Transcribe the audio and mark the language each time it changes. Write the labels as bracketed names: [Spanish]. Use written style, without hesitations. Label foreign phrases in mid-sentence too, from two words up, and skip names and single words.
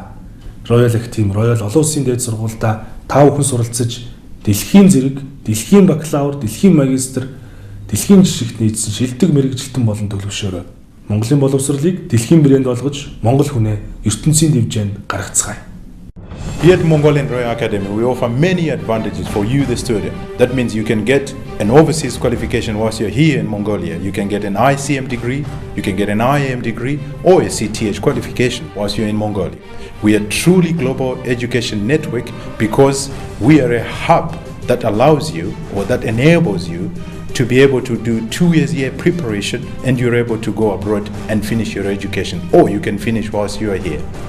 [Mongolian] Royal Academy, Royal олон улсын дээд сургуультай та бүхэн суралцаж дэлхийн зэрэг, дэлхийн бакалавр, дэлхийн магистр, дэлхийн жишгт нийцсэн шилдэг мэргэжилтэн болон төлөвшөөрөө Монголын боловсролыг дэлхийн брэнд болгож Монгол хүнээ ертөнцийн дэвжээнд гаргацгаая. [English] Here at Mongolian Royal Academy, we offer many advantages for you, the student. That means you can get an overseas qualification whilst you're here in Mongolia. You can get an ICM degree, you can get an IEM degree, or a CTH qualification whilst you're in Mongolia. We are truly global education network because we are a hub that allows you or that enables you to be able to do 2 years preparation and you're able to go abroad and finish your education, or you can finish whilst you are here.